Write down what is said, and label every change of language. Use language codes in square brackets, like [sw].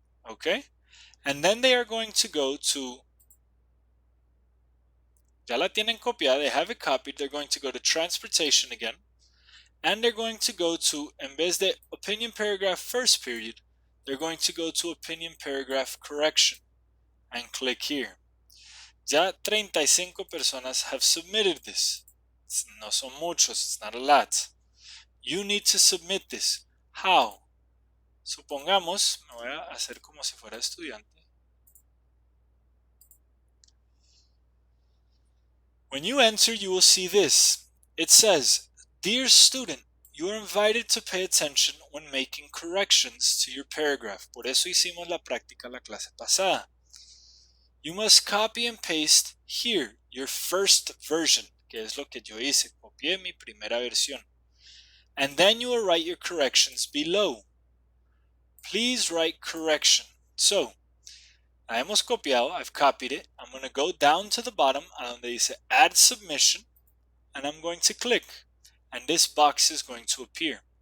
[en] Okay? And then they are going to go to, [es] ya la tienen copiada, [en] they have it copied, they're going to go to transportation again, and they're going to go to, [es] en vez de [en] opinion paragraph first period, they're going to go to opinion paragraph correction and click here. [es] Ya 35 personas [en] have submitted this. [es] No son muchos, [en] it's not a lot. You need to submit this. How? [es] Supongamos, me voy a hacer como si fuera estudiante. [en] When you enter, you will see this. It says, "Dear student, you are invited to pay attention when making corrections to your paragraph." [es] Por eso hicimos la práctica la clase pasada. [en] You must copy and paste here your first version, [es] que es lo que yo hice. Copié mi primera versión. [en] And then you will write your corrections below. Please write correction. So, [es] la hemos copiado, [en] I've copied it. I'm going to go down to the bottom [es] a donde dice [en] add submission, and I'm going to click, and this box is going to appear.